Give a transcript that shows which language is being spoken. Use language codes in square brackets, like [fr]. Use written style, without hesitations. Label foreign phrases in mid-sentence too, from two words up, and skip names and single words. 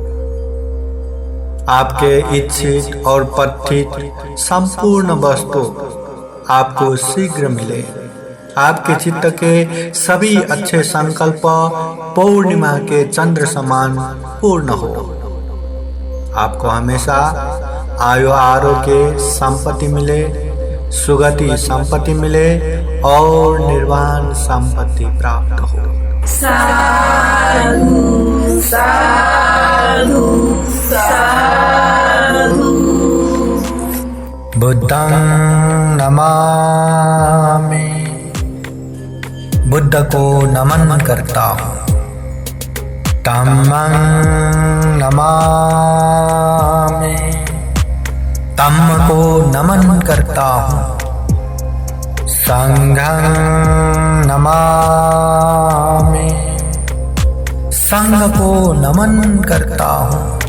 [hi] आपके इच्छित और प्रथित संपूर्ण वस्तु आपको शीघ्र मिले, आपके चित्त के सभी अच्छे संकल्प पूर्णिमा के चंद्र समान पूर्ण हो, आपको हमेशा आयु आरोग्य संपत्ति मिले, सुगति संपत्ति मिले और निर्वाण संपत्ति प्राप्त हो। [pi] साधु साधु साधु। बुद्धं नमामि, [hi] बुद्ध को नमन करता हूँ। [pi] धम्मं नमामि, [hi] धम्म को नमन करता हूँ। [pi] संघं नमामि, [hi] संघ को नमन करता हूँ।